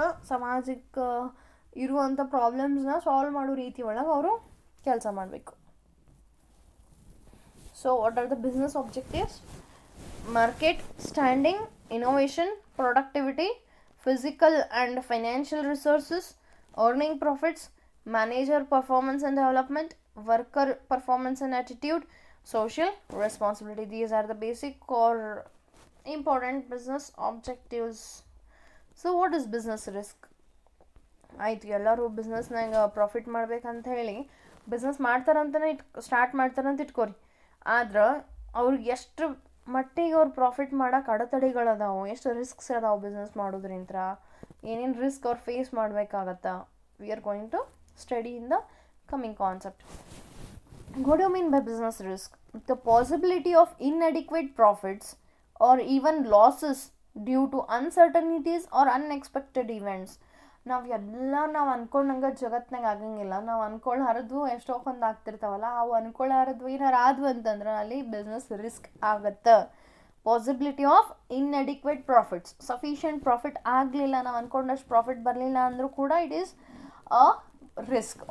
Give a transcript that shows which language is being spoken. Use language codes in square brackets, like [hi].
[kn] ಸಮಾಜಕ್ಕೆ ಇರುವಂಥ ಪ್ರಾಬ್ಲಮ್ಸ್ನ ಸಾಲ್ವ್ ಮಾಡೋ ರೀತಿ ಒಳಗೆ ಅವರು ಕೆಲಸ ಮಾಡಬೇಕು. [en] So what are the business objectives? Market standing, innovation, productivity, physical and financial resources, earning profits, manager performance and development, worker performance and attitude, social responsibility. These are the basic or important business objectives. So what is business risk? [kn] ಆಯಿತು, ಎಲ್ಲರೂ ಬಿಸ್ನೆಸ್ನಾಗ profit ಮಾಡ್ಬೇಕಂತ ಹೇಳಿ business ಮಾಡ್ತಾರಂತಲೇ start ಮಾಡ್ತಾರಂತ ಇಟ್ಕೋರಿ. ಆದ್ರೆ ಅವ್ರಿಗೆ ಎಷ್ಟು ಮಟ್ಟಿಗೆ ಅವ್ರು ಪ್ರಾಫಿಟ್ ಮಾಡೋಕೆ ಅಡೆತಡೆಗಳದಾವು, ಎಷ್ಟು ರಿಸ್ಕ್ಸ್ ಅದಾವೆ ಬಿಸ್ನೆಸ್ ಮಾಡೋದ್ರಿಂದ, ಏನೇನು ರಿಸ್ಕ್ ಅವ್ರು face ಮಾಡಬೇಕಾಗತ್ತಾ, [en] We are going to study in the coming concept. What you mean by business risk? The possibility of inadequate profits or even losses due to uncertainties or unexpected events. [kn] ನಾವು ಅನ್ಕೊಂಡಂಗೆ ಜಗತ್ನಾಗ ಆಗಂಗಿಲ್ಲ. ನಾವು ಅನ್ಕೊಳ್ಳಾರದ್ವು ಎಷ್ಟೊಂದು ಆಗ್ತಿರ್ತಾವಲ್ಲ, ಅವು ಅನ್ಕೊಳ್ಳಾರದ್ವು ಏನಾರು ಆದ್ವು ಅಂತಂದ್ರೆ ಅಲ್ಲಿ ಬಿಸ್ನೆಸ್ ರಿಸ್ಕ್ ಆಗತ್ತೆ. [en] possibility of inadequate profits, [kn] sufficient profit ಆಗಲಿಲ್ಲ, ನಾವು ಅಂದ್ಕೊಂಡಷ್ಟು ಪ್ರಾಫಿಟ್ ಬರಲಿಲ್ಲ ಅಂದರೂ ಕೂಡ [en] It is a risk.